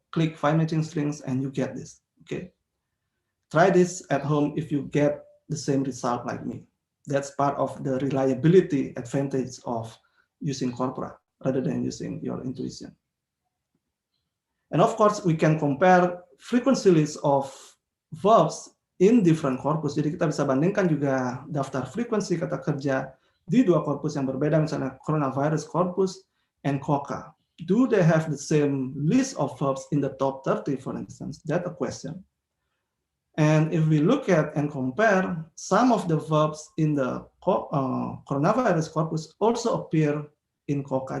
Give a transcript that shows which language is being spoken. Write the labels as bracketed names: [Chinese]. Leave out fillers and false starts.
[English] click find matching strings and you get this. Okay. Try this at home if you get the same result like me. That's part of the reliability advantage of using corpora rather than using your intuition. And of course, we can compare frequency lists of verbs in different corpus. [Indonesian] Jadi kita bisa bandingkan juga daftar frekuensi kata kerja di dua korpus yang berbeda, misalnya coronavirus corpus and COCA. [English] Do they have the same list of verbs in the top 30, for instance? That's a question. And if we look at and compare, some of the verbs in the coronavirus corpus also appear in COCA.